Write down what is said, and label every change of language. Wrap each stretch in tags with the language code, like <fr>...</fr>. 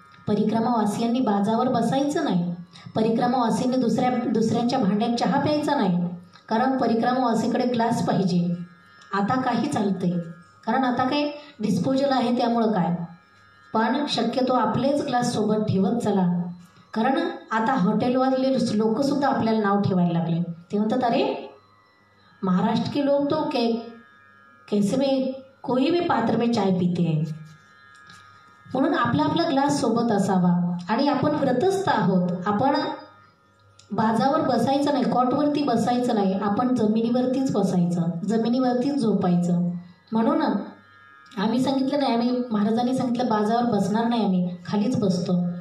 <mr>परिक्रमावासियांनी बाजावर बसायचं नाही. परिक्रमावासींनी दुसऱ्यांच्या भांड्यात चहा प्यायचा नाही. कारण परिक्रमावासीकडे ग्लास पाहिजे. आता काही चालतंय, कारण आता काय डिस्पोजल आहे त्यामुळं काय. पण शक्यतो आपलेच ग्लास सोबत ठेवत चला. कारण आता हॉटेलवाले लोकसुद्धा आपल्याला नाव ठेवायला लागले. ते म्हणतात,</mr> <hi>अरे महाराष्ट्र के लोग तो कैसे में कोई भी पात्र में चाय पीते हैं.</hi> <mr>म्हणून आपला ग्लास सोबत असावा. आणि आपण व्रतस्थ आहोत. आपण बाजावर बसायचं नाही, कॉटवरती बसायचं नाही. आपण जमिनीवरतीच बसायचं, जमिनीवरतीच झोपायचं. म्हणून आम्ही सांगितलं नाही, आम्ही महाराजांनी सांगितलं बाजावर बसणार नाही, आम्ही खालीच बसतो.</mr>